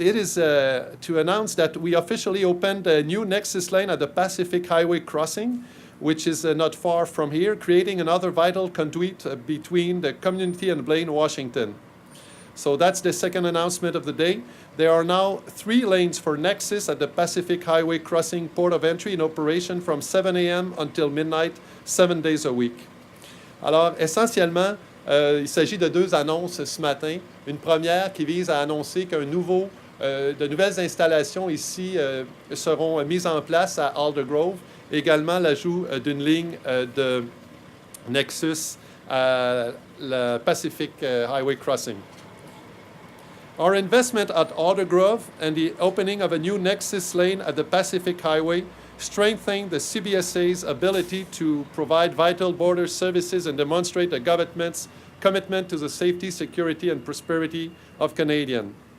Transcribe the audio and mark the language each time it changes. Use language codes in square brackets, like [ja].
[en] It is to announce that we officially opened a new Nexus lane at the Pacific Highway crossing, which is not far from here, creating another vital conduit between the community and Blaine, Washington. So that's the second announcement of the day. There are now 3 lanes for Nexus at the Pacific Highway crossing port of entry in operation from 7 a.m. until midnight, 7 days a week. [fr] Alors, essentiellement, il s'agit de 2 annonces ce matin. Une première qui vise à annoncer de nouvelles installations ici seront mises en place à Aldergrove. Également l'ajout d'une ligne de Nexus à la Pacific Highway crossing. [en] Our investment at Aldergrove and the opening of a new Nexus lane at the Pacific Highway strengthen the CBSA's ability to provide vital border services and demonstrate the government's commitment to the safety, security, and prosperity of Canadians.